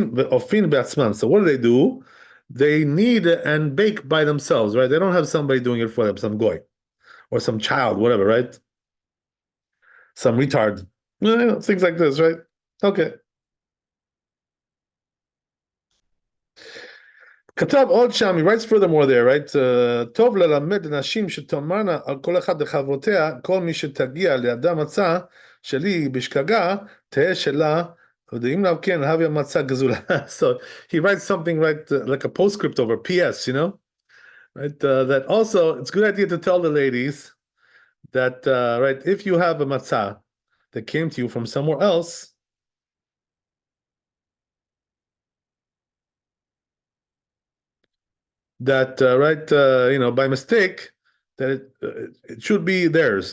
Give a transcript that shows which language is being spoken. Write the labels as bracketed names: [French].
[English] So what do? They knead and bake by themselves, right? They don't have somebody doing it for them, some goy or some child, whatever, right? Some retard, things like this, right? Okay. [Hebrew] כתב עוד שם, [English] he writes furthermore there, right? [Hebrew] טוב ללמד נשים שתאמרנה על כל אחד לחברותיה, כל מי שתגיע לידה מצה שלי בשגגה, תהא שלה, ואם לאו כן, הוויה מצה גזולה. [English] So he writes something, right, like a postscript over PS, right? That also, it's a good idea to tell the ladies that, right, if you have a matzah that came to you from somewhere else, that right, by mistake, that it should be theirs.